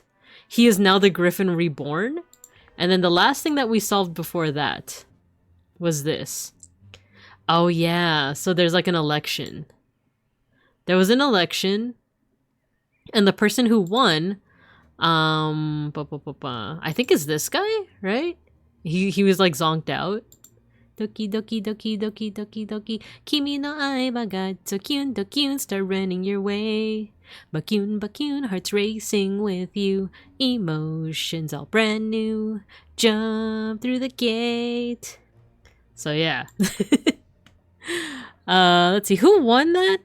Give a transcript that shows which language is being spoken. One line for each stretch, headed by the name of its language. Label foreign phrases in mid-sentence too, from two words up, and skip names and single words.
English: He is now the Griffin reborn. And then the last thing that we solved before that was this. Oh yeah, so there's like an election. There was an election, and the person who won, I think is this guy, right? He was like zonked out.
Japanese: Doki doki doki doki doki doki, kimi no aiba ga Zakune Dokune,
English: start running your way. Bakune, hearts racing with you. Emotions all brand new. Jump through the gate. So yeah. Let's see, who won that?